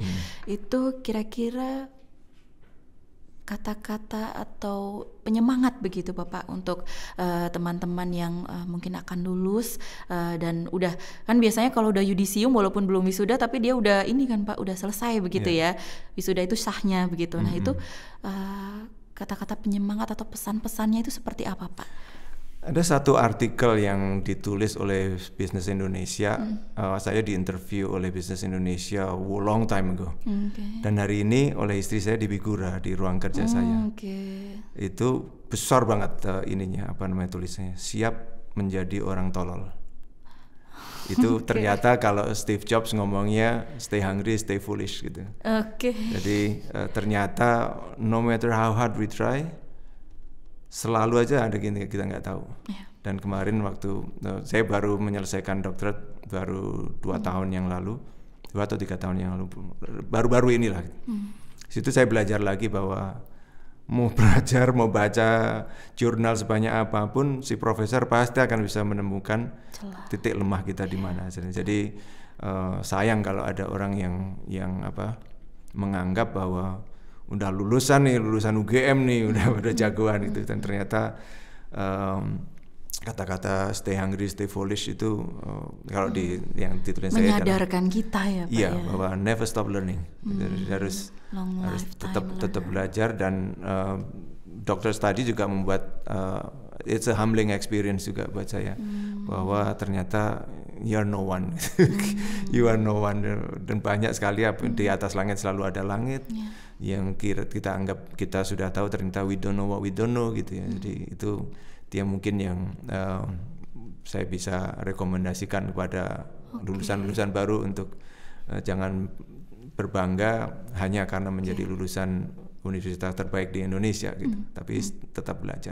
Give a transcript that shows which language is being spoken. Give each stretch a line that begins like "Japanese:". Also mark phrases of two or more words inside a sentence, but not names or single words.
Indonesian: Itu kira-kira kata-kata atau penyemangat begitu Bapak untuk teman-teman yang mungkin akan lulus dan udah kan biasanya kalau udah yudisium walaupun belum wisuda tapi dia udah ini kan Pak udah selesai begitu ya, wisuda itu sahnya begitu. Nah itu kata-kata penyemangat atau pesan-pesannya itu seperti apa Pak? Ada satu artikel yang ditulis oleh Business Indonesia, saya diinterview oleh Business Indonesia
English: long time ago,
Indonesian: dan hari ini oleh istri saya di Bigura di ruang kerja saya. Itu besar banget tulisannya, siap menjadi orang tolol. Itu ternyata kalau Steve Jobs ngomongnya
English: stay hungry, stay foolish
Indonesian: gitu. Jadi ternyata
English: no matter how hard we try,
Indonesian: selalu aja ada gini kita nggak tahu. Dan kemarin waktu saya baru menyelesaikan doktorat baru 2 tahun yang lalu, 2 atau 3 tahun yang lalu, baru-baru inilah. Situ saya belajar lagi bahwa mau belajar, mau baca jurnal sebanyak apapun, si profesor pasti akan bisa menemukan titik lemah kita di mana. Jadi sayang kalau ada orang yang menganggap bahwa udah lulusan UGM nih, udah jagoan gitu, dan ternyata kata-kata
English: stay hungry, stay foolish
Indonesian: itu kalau yang ditulis saya menyadarkan kita ya Pak ya,
English: bahwa never stop learning.
Indonesian: Jadi harus tetap belajar, dan
English: doctor study
Indonesian: juga membuat
English: it's a humbling experience
Indonesian: juga buat saya, bahwa ternyata
English: you are no one. You are no one,
Indonesian: dan banyak sekali di atas langit selalu ada langit. Yang kita anggap kita sudah tahu, ternyata
English: we don't know what we don't know
Indonesian: gitu ya. Jadi itu dia mungkin yang saya bisa rekomendasikan kepada lulusan-lulusan baru untuk jangan berbangga hanya karena menjadi lulusan universitas terbaik di Indonesia gitu, tapi tetap belajar.